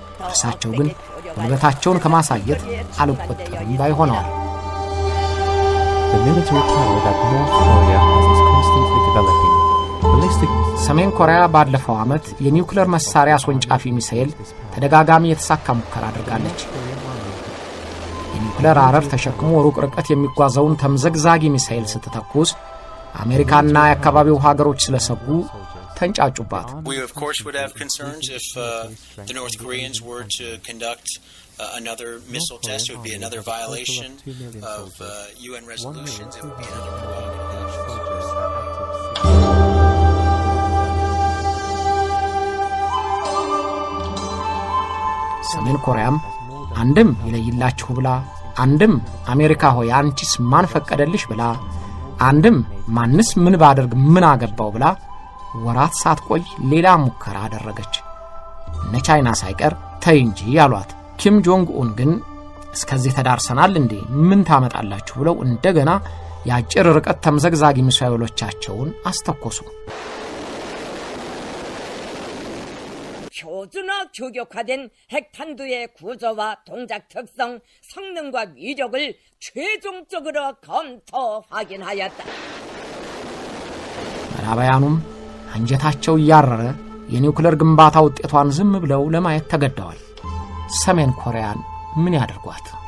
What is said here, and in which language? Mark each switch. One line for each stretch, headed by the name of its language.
Amharic: እርሳቸው ግን ጉልበታቸውን ከማሳየት አልቆጠሩም ባይ ሆነዋል። ሰሜን ኮሪያ ባለፈው ዓመት የኒውክሌር መሳሪያ አስወንጫፊ ሚሳኤል ተደጋጋሚ የተሳካ ሙከራ አድርጋለች። የኒውክሌር አረር ተሸክሞ ሩቅ ርቀት የሚጓዘውን ተምዘግዛጊ ሚሳኤል ስትተኩስ አሜሪካና የአካባቢው ሀገሮች ስለሰጉ ተንጫጩባት።
English: We of course would have concerns if the North Koreans were to conduct another missile test. It would be another violation of UN resolutions. It would be another provocative action.
Amharic: ሰሜን ኮሪያም አንድም ይለይላችሁ ብላ፣ አንድም አሜሪካ ሆይ አንቺስ ማን ፈቀደልሽ ብላ፣ አንድም ማንስ ምን ባደርግ ምን አገባው ብላ ወራት ሳትቆይ ሌላ ሙከራ አደረገች። እነ ቻይና ሳይቀር ተይ እንጂ ያሏት። ኪም ጆንግ ኡን ግን እስከዚህ ተዳርሰናል እንዴ ምን ታመጣላችሁ ብለው እንደገና የአጭር ርቀት ተምዘግዛጊ ሚሳኤሎቻቸውን አስተኮሱ።
Korean: 효준화 규격화된 핵탄두의 구조와 동작 특성, 성능과 위력을 최종적으로 검토 확인하였다.
Amharic: ምዕራባውያኑም አንጀታቸው ያረረ የኒውክሌር ግንባታ ውጤቷን ዝም ብለው ለማየት ተገደዋል። ሰሜን ኮሪያን ምን ያደርጓት?